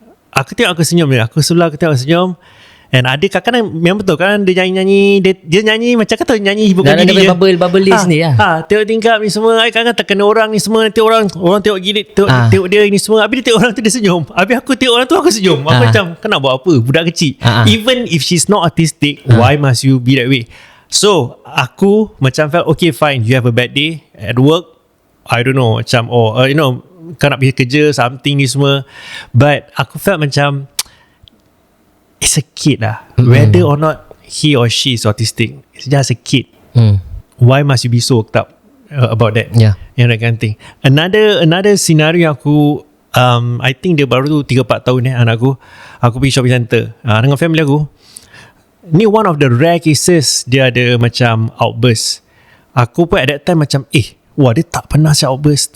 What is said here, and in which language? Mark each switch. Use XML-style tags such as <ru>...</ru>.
<ms>Aku tengok, aku senyum dia. Aku sebelah, aku tengok senyum. And ada kadang-kadang memang betul kan, dia nyanyi-nyanyi, dia nyanyi macam kata nyanyi hibur diri dia. Bubble dia sendiri lah. Tengok tingkap ni semua, kadang-kadang terkena orang ni semua, nanti orang tengok gini, tengok dia ni semua. Habis dia tengok orang tu, dia senyum. Habis aku tengok orang tu, aku senyum. Aku macam, kau nak buat apa? Budak kecil.</ms> <en>Even if she's not autistic, why must you be that way? So</en> <ms>aku macam</ms> <en>felt, okay fine, you have a bad day at work, I don't know, macam you know,</en> <ms>kau nak pergi kerja</ms> <en>something</en> <ms>ni semua,</ms> <en>but aku felt macam it's a kid lah. Whether or not he or she is autistic, it's just a kid. Why must you be so worked up about that?</en> <ms>Yang</ms> <en>that kind of thing. Another scenario</en> <ms>yang aku</ms> <en>I think</en> <ms>dia baru tu 3-4 tahun anak aku pergi shopping center dengan family aku.</ms> <en>Ni one of the rare cases</en> <ms>dia ada macam</ms> <en>outburst.</en> <ms>Aku pun</ms> <en>at that time</en> <ms>macam wah, dia tak pernah siap outburst.</ms>